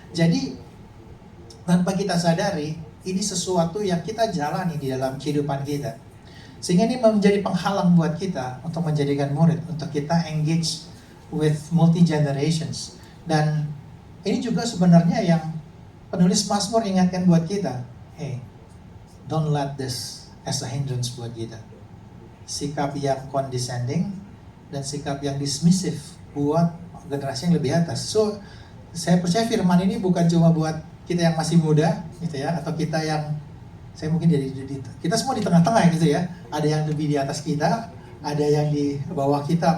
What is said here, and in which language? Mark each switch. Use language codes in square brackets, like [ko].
[id] Jadi tanpa kita sadari, ini sesuatu yang kita jalani di dalam kehidupan kita, sehingga ini menjadi penghalang buat kita untuk menjadikan murid, untuk kita [en] engage with multi generations. [id] Dan Ini juga sebenarnya yang penulis Mazmur ingatkan buat kita. [en] Hey, don't let this as a hindrance [id] buat kita. Sikap yang condescending dan sikap yang dismissive buat generasi yang lebih atas. So, saya percaya firman ini bukan cuma buat kita yang masih muda, gitu ya, atau kita yang, saya mungkin kita semua di tengah-tengah gitu ya. Ada yang lebih di atas kita, ada yang di bawah kita.